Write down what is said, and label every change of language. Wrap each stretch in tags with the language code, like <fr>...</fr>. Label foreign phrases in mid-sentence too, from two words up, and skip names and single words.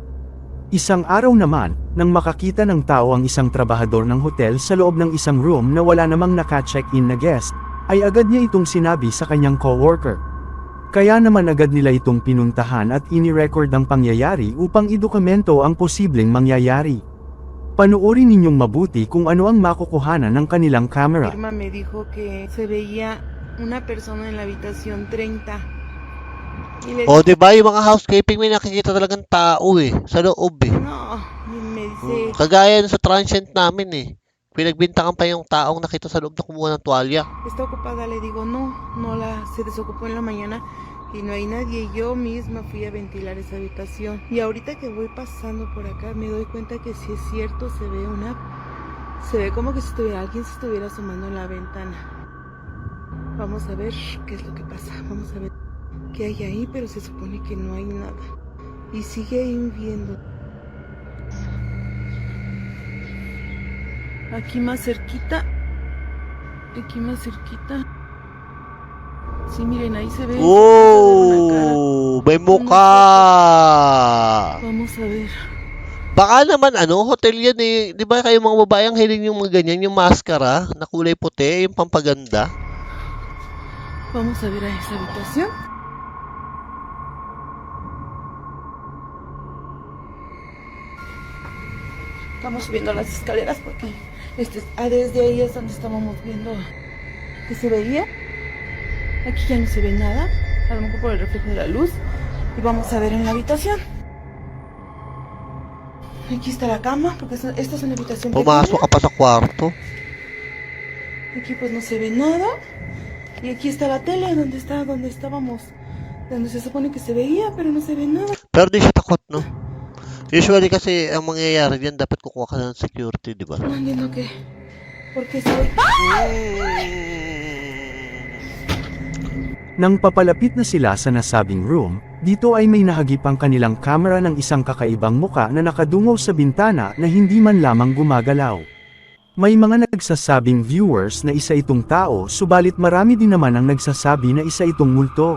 <tl>Isang araw naman, nang makakita ng tao ang isang trabahador ng hotel sa loob ng isang room na wala namang naka-check-in na guest, ay agad niya itong sinabi sa kanyang coworker. Kaya naman agad nila itong pinuntahan at ini-record ang pangyayari upang idokumento ang posibleng mangyayari. Panoorin ninyong mabuti kung ano ang makukuhanan ng kanilang camera.</tl> <es>Irma me dijo que se veía una persona en la habitación 30. Y le</es> <tl>O, diba yung mga housekeeping may nakikita talagang tao sa loob</tl> <es>no, y me dice,</es> <tl>Kagaya sa transient namin Pinagbintangan pa yung taong nakita sa loob na kumuha ng tuwalya.</tl> <es>está ocupada. Le digo, no, se desocupó en la mañana y no hay nadie. Yo misma fui a ventilar esa habitación. Y ahorita que voy pasando por acá me doy cuenta que sí es cierto, se ve como que si alguien se estuviera asomando en la ventana. Vamos a ver qué es lo que pasa, vamos a ver qué hay ahí, pero se supone que no hay nada. Y sigue lloviendo. Aquí más cerquita. Sí, miren, ahí se ve.</es> <tl>Oh, may mukha!</tl> <es>Vamos a ver.</es> <tl>Baka naman hotel yan Di ba kayo mga babae ang hiling yung mga ganyan, yung maskara na kulay puti, yung pampaganda?</tl> <es>Vamos a ver a esa habitación. Estamos subiendo las escaleras porque desde ahí es donde estábamos viendo que se veía. Aquí ya no se ve nada, a lo mejor por el reflejo de la luz. Y vamos a ver en la habitación. Aquí está la cama, porque esta es una habitación</es> <tl>Pumasok</tl> <es>pequeña.</es> <tl>ka pa sa kwarto.</tl> <es>Aquí pues no se ve nada. Y aquí está la tele donde estábamos. Donde se supone que se veía, pero no se ve nada.</es> <tl>Pero di siya takot, no? Usually kasi ang mangyayari diyan, dapat kukuha ka ng security, di ba?</tl> <es>No entiendo qué. ¿Por qué se ve?</es> <tl>Nang papalapit na sila sa nasabing room, dito ay may nahagip ang kanilang kamera ng isang kakaibang muka na nakadungaw sa bintana na hindi man lamang gumagalaw. May mga nagsasabing viewers na isa itong tao, subalit marami din naman ang nagsasabi na isa itong multo.</tl>